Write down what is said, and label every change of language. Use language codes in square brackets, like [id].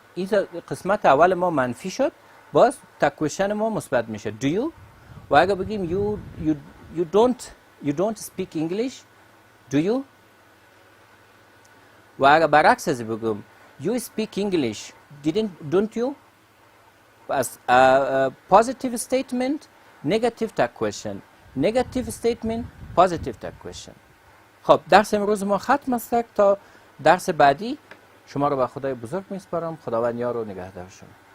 [fa] این قسمت اول ما منفی شد باز تک کوئسشن ما مثبت میشه [en] do you. [fa] و اگر بگیم [en] you don't speak English do you. [fa] و اگر برعکس از بگم [en] you speak English don't you as a positive statement negative tag question negative statement positive tag question. [fa] خب درس امروز ما ختم است تا درس بعدی شما رو به خدای بزرگ میسپارم. خداوند یار و نگهدار شما.